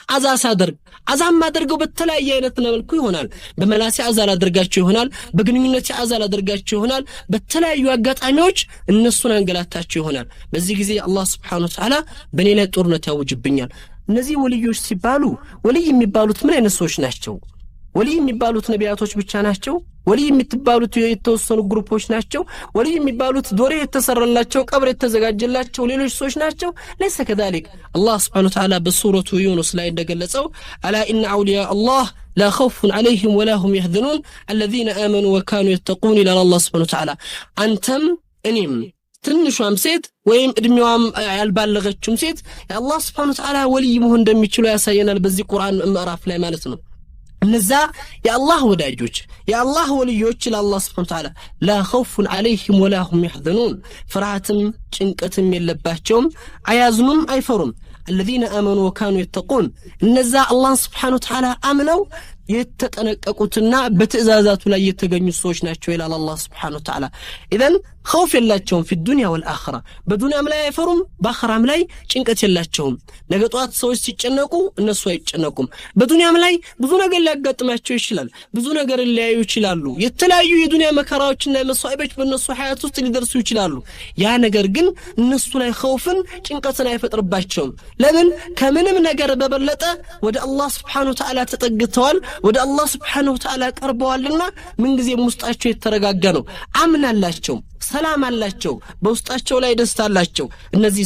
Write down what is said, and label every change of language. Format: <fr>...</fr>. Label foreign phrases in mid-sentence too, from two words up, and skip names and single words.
<am>አዛም ማድረገው በተለያየ አይነት መልኩ ይሆናል በመላሲ አዛል አድርጋቸው ይሆናል በግንኙነት አዛል አድርጋቸው ይሆናል በተለያዩ አጋጣሚዎች እነሱን አንገላታቸው ይሆናል በዚህ ጊዜ አላህ</am> <ar>سبحانه وتعالى</ar> <am>በእኔ ላይ ጦርነት ያወጅብኛል እነዚህ ወልዮች ሲባሉ ወልይ የሚባሉት ምን አይነት ሰዎች ናቸው ወልይ የሚባሉት ነቢያቶች ብቻ ናቸው ወልይ የሚባሉት የተወሰኑ ግሩፖች ናቸው ወልይ የሚባሉት ዶሬ የተሰራላቸው ቀብር የተዘጋጀላቸው ሌሎች ሰዎች ናቸው</am> <ar>ليس كذلك الله سبحانه وتعالى</ar> <am>በሱረቱ ዩኑስ ላይ እንደገለጸው</am> <ar>ألا إن أولياء الله لا خوف عليهم ولا هم يحزنون الذين آمنوا وكانوا يتقون إلى الله سبحانه وتعالى</ar> <am>አንተም እኔም ትንሿም ሴት ወይም እድሜዋም ያልባለገችም ሴት የአላህ</am> <ar>سبحانه وتعالى</ar> <am>ወልይ መሆን እንደሚችሉ ያሳየናል በዚህ ቁርአን ምዕራፍ ላይ ማለት ነው እነዛ የአላህ ወዳጆች የአላህ ወልዮች ለአላህ</am> <ar>سبحانه وتعالى لا خوف عليهم ولا هم يحزنون</ar> <am>ፍርሃትም ጭንቀትም የለባቸውም አያዝኑም አይፈሩም</am> <ar>الذين آمنوا وكانوا يتقون</ar> <am>እነዛ አላህ</am> <ar>سبحانه وتعالى</ar> <am>አምነው የተጠነቀቁትና በትእዛዛቱ ላይ የተገኙ ሰዎች ናቸው ይላል አላህ</am> <ar>سبحانه وتعالى اذن خوف</ar> <am>የላቸውም</am> <ar>في الدنيا والاخره</ar> <am>በዱንያም ላይ አይፈሩም በአኺራም ላይ ጭንቀት የላቸውም ነገ ጧት ሰዎች ሲጨነቁ እነሱ አይጨነቁም በዱንያም ላይ ብዙ ነገር ሊያጋጥማቸው ይችላል ብዙ ነገር ሊያዩ ይችላሉ የተለያዩ የዱንያ መከራዎችና መስዋዕቶች በእነሱ ሐያት ውስጥ ሊደርሱ ይችላሉ ያ ነገር ግን እነሱ ላይ خوفን ጭንቀትን አይፈጥርባቸውም ለምን ከምንም ነገር በበለጠ ወደ አላህ</am> <ar>سبحانه وتعالى</ar> <am>ተጠግተዋል ወደ አላህ</am> <ar>سبحانه وتعالى</ar> <am>ቀርበዋልና ምን ጊዜም ውስጣቸው የተረጋጋ ነው አምናላቸው ሰላም አላቸው በውስጣቸው ላይ ደስታ አላቸው እነዚህ</am>